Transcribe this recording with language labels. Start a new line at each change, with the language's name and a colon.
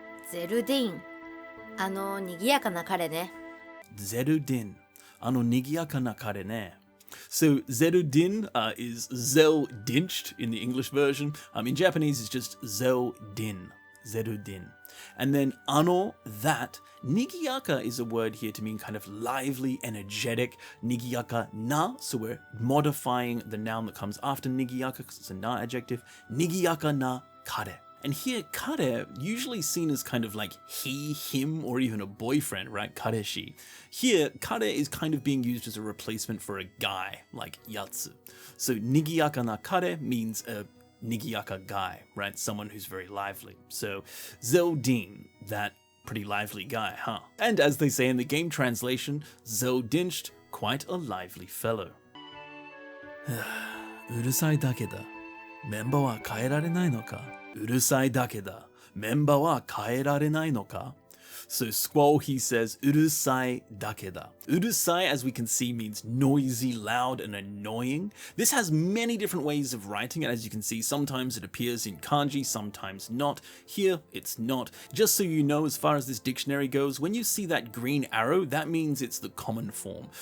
Japanese: ゼルディン、賑やかな彼ね。ゼルディン、賑やかな彼ね。
English: So Zerudin is Zel-dinched in the English version. In Japanese, it's just Zel-din, Zerudin. And then ano, that. Nigiyaka is a word here to mean kind of lively, energetic. Nigiyaka na, so we're modifying the noun that comes after nigiyaka because it's a na adjective.
Japanese: Nigiyaka na kare.
English: And here, kare, usually seen as kind of like he, him, or even a boyfriend, right? Kareshi. Here, kare is kind of being used as a replacement for a guy, like yatsu. So
Japanese: nigiyaka na kare
English: means a nigiyaka guy, right? Someone who's very lively. So Zeldin, that pretty lively guy, huh? And as they say in the game translation, Zeldinched, quite a lively fellow.
Japanese: うるさいだけだ。メンバーは変えられないのか?うるさいだけだ。メンバーは変えられないのか?
English: So Squall, he says,
Japanese: うるさいだけだ.
English: うるさい, as we can see, means noisy, loud, and annoying. This has many different ways of writing it. As you can see, sometimes it appears in kanji, sometimes not. Here, it's not. Just so you know, as far as this dictionary goes, when you see that green arrow, that means it's the common form.